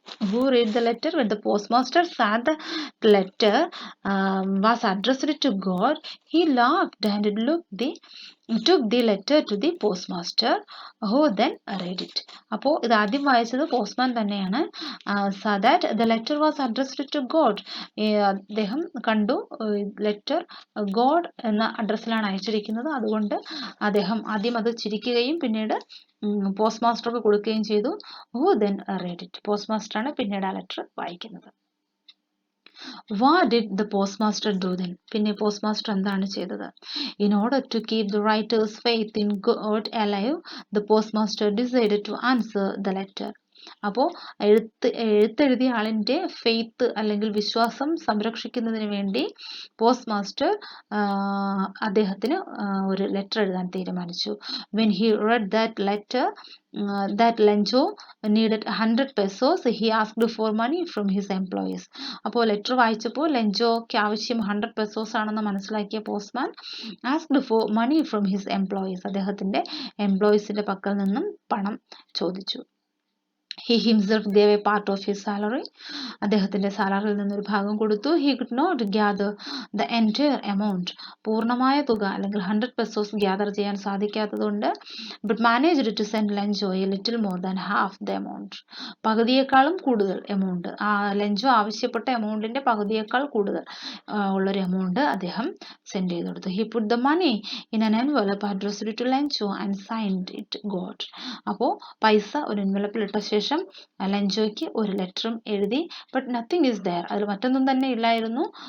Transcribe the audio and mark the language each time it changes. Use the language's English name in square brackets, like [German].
[English] Who read the letter? When the postmaster saw the letter was addressed to God, he laughed and took the letter to the postmaster, who then read it. [Malayalam] അപ്പോൾ ഇത് ആദ്യം വായിച്ചത് postman തന്നെയാണ്. [English] So that the letter was addressed to God. [Malayalam] അദ്ദേഹം കണ്ടു letter God എന്ന അഡ്രസ്സിലാണ് അയച്ചിരിക്കുന്നത്. അതുകൊണ്ട് അദ്ദേഹം ആദ്യം അത് ചിരിക്കുകയും പിന്നീട് പോസ്റ്റ് മാസ്റ്റർക്ക് കൊടുക്കുകയും ചെയ്തു. [English] Who then read it. [Malayalam] Post മാസ്റ്ററാണ് പിന്നീട് ആ ലെറ്റർ വായിക്കുന്നത്. [English] What did the postmaster do then? [Malayalam] പിന്നെ പോസ്റ്റ് മാസ്റ്റർ എന്താണ് ചെയ്തത്? [English] In order to keep the writer's faith in God alive, the postmaster decided to answer the letter. [Malayalam] അപ്പോൾ എഴുത്തെഴുതിയ ആളിൻ്റെ faith അല്ലെങ്കിൽ വിശ്വാസം സംരക്ഷിക്കുന്നതിന് വേണ്ടി പോസ്റ്റ് മാസ്റ്റർ അദ്ദേഹത്തിന് ഒരു ലെറ്റർ എഴുതാൻ തീരുമാനിച്ചു. [English] When he read that letter that Lencho needed 100 pesos, he asked for money from his employees. [Malayalam] അപ്പോൾ ലെറ്റർ വായിച്ചപ്പോൾ ലെഞ്ചോയ്ക്ക് ആവശ്യം 100 pesos ആണെന്ന് മനസ്സിലാക്കിയ postman [English] asked for money from his employees. [Malayalam] അദ്ദേഹത്തിന്റെ എംപ്ലോയീസിന്റെ പക്കൽ നിന്നും പണം ചോദിച്ചു. [English] He himself gave a part of his salary. [Malayalam] അദ്ദേഹത്തിന്റെ സാലറിയിൽ നിന്നൊരു ഭാഗം കൊടുത്തു. [English] He could not gather the entire amount. [Malayalam] പൂർണ്ണമായ തുക അല്ലെങ്കിൽ 100 pesos gather ചെയ്യാൻ സാധിക്കാത്തതുകൊണ്ട് [English] but managed to send Lenjo a little more than half the amount. [Malayalam] പകുതിയേക്കാളും കൂടുതൽ എമൗണ്ട്, ലെഞ്ചോ ആവശ്യപ്പെട്ട എമൗണ്ടിന്റെ പകുതിയേക്കാൾ കൂടുതൽ ഉള്ളൊരു എമൗണ്ട് അദ്ദേഹം സെൻഡ് ചെയ്ത് കൊടുത്തു. [English] He put the money in an envelope addressed to Lenjo and signed it God. [Malayalam] അപ്പോൾ പൈസ ഒരു എൻവലപ്പിൽ ഇട്ട ശേഷം ലെഞ്ചോയ്ക്ക് ഒരു ലെറ്ററും എഴുതി. [English] but nothing is there, [Malayalam] അതിൽ മറ്റൊന്നും തന്നെ ഇല്ലായിരുന്നു.